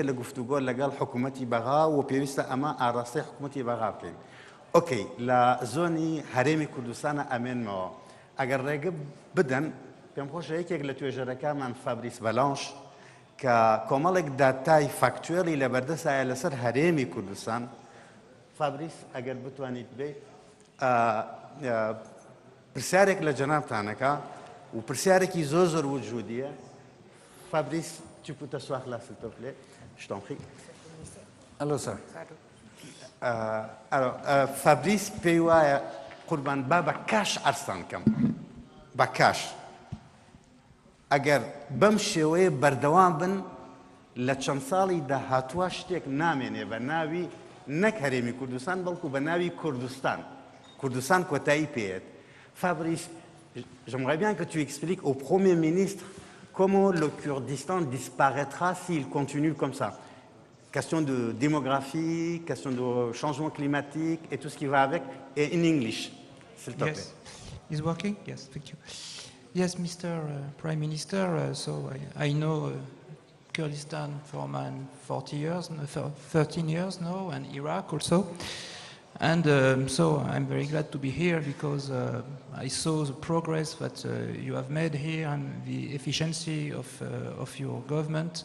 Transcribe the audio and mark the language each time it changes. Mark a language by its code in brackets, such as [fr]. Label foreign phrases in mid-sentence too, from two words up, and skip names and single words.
[ckb] لە گفتوگۆ لەگەڵ حکوومەتی بەغا و پێویستە ئەمە ئاڕاستەی حکوومەتی بەغا بکەین ئۆکەی لە زۆنی هەرێمی کوردستانە ئەمێنمەوە ئەگەر ڕێگە بدەن پێم خۆشە یەکێک لە توێژەرەکانمان فابریس بەلانش کە کۆمەڵێک داتای فاکچوێڵی لە بەردەسایە لەسەر هەرێمی کوردستان فابریس ئەگەر بتوانیت بێ پرسیارێک لە جەنابتانەکە و پرسیارێکی زۆر وجودیە فابریس [fr] tu peux t'asseoir là s'il te plaît je t'en prie Allô ça [ckb] alors فابریس پێی وایە قوربان با بە کاش ئەرسان کەم بە کاش ئەگەر بەم شێوەیە بەردەوام بن لە چەند ساڵی داهاتووە شتێک نامێنێ بە ناوی نەک هەرێمی کوردستان بەڵکو بە ناوی کوردستان کۆتایی پێێت [fr] Fabrice, j'aimerais bien que tu expliques au Premier ministre comment le Kurdistan disparaîtra s'il continue comme ça. question de démographie, question de changement climatique et tout ce qui va avec, et [en] in English, [fr] s'il te plaît. [en] Yes. Is working? Yes, thank you. Yes, Mr. Prime Minister, so I know Kurdistan for 40 years, 13 years now, and Iraq also. And so I'm very glad to be here because I saw the progress that you have made here and the efficiency of your government.